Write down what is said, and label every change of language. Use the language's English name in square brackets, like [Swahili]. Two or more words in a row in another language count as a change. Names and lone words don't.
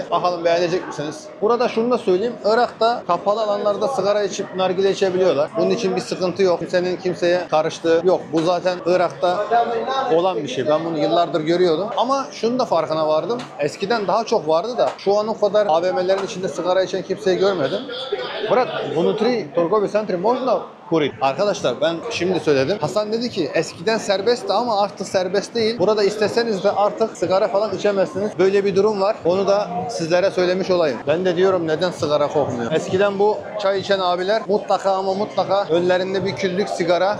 [Turkish] Bakalım beğenecek misiniz? Burada şunu da söyleyeyim. Irak'ta kapalı alanlarda sigara içip nargile içebiliyorlar. Bunun için bir sıkıntı yok. Kimsenin kimseye karıştığı yok. Bu zaten Irak'ta olan bir şey. Ben bunu yıllardır görüyordum. Ama şunun da farkına vardım. Eskiden daha çok vardı da şu an o kadar AVM'lerin içinde sigara içen kimseyi görmedim. [Russian] Bırak внутри торговый центр можно kuri. [Turkish] Arkadaşlar ben şimdi söyledim. Hasan dedi ki eskiden serbestti ama artık serbest değil. Burada isteseniz de artık sigara falan içemezsiniz. Böyle bir durum var. Onu da sizlere söylemiş olayım. Ben de diyorum neden sigara kokmuyor. Eskiden bu çay içen abiler mutlaka ama mutlaka önlerinde bir küllük sigara.